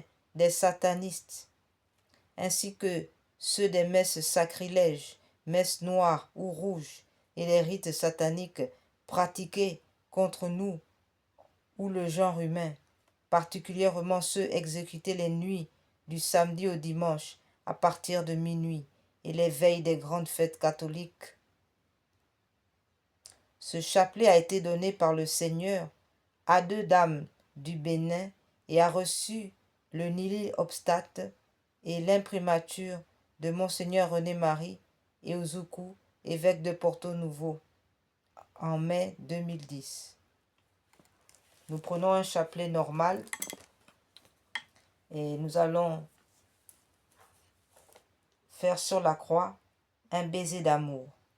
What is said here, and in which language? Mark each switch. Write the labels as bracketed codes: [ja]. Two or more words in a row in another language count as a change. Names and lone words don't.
[fr] des satanistes, ainsi que ceux des messes sacrilèges, messes noires ou rouges, et les rites sataniques pratiqués contre nous ou le genre humain, particulièrement ceux exécutés les nuits du samedi au dimanche à partir de minuit et les veilles des grandes fêtes catholiques. Ce chapelet a été donné par le Seigneur à 2 dames du Bénin et a reçu le [la] nihil obstate [fr] et l'imprimature de Monseigneur René-Marie Eouzoukou, évêque de Porto Novo, en mai 2010. Nous prenons un chapelet normal et nous allons faire sur la croix un baiser d'amour.